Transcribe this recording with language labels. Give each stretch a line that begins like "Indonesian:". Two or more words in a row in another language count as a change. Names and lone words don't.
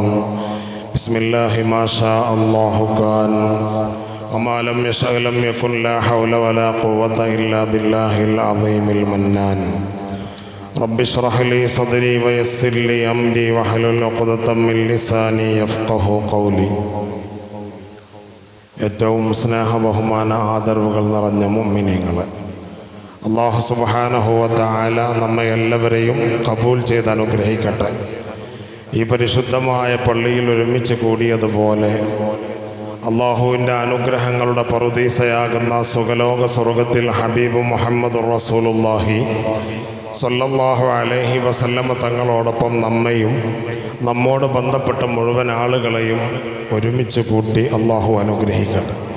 Arabic: بسم الله ما شاء الله كان وما لم يشأ لم يكن لا حول ولا قوة إلا بالله العظيم المنان. رب اشرح لي صدري ويسر لي أمري واحلل عقدة من لساني يفقهوا قولي.
Malayalam: ഏറ്റവും സ്നേഹ ബഹുമാന ആദരവുകൾ നിറഞ്ഞ മുഅ്മിനീങ്ങളെ, അല്ലാഹു
Arabic: سبحانه وتعالى
Malayalam: നമ്മെ എല്ലാവരെയും ഖബൂൽ ചെയ്ത് അനുഗ്രഹിക്കട്ടെ. ഈ പരിശുദ്ധമായ പള്ളിയിൽ ഒരുമിച്ച് കൂടിയതുപോലെ അല്ലാഹുവിൻ്റെ അനുഗ്രഹങ്ങളുടെ പറുദീസയാകുന്ന സുഖലോക സ്വർഗത്തിൽ ഹബീബ് മുഹമ്മദ് റസൂലുള്ളാഹി
Arabic: صلى الله عليه وسلم
Malayalam: തങ്ങളോടൊപ്പം നമ്മയും നമ്മോട് ബന്ധപ്പെട്ട മുഴുവൻ ആളുകളെയും ഒരുമിച്ച് കൂട്ടി അല്ലാഹു അനുഗ്രഹിക്കട്ടെ.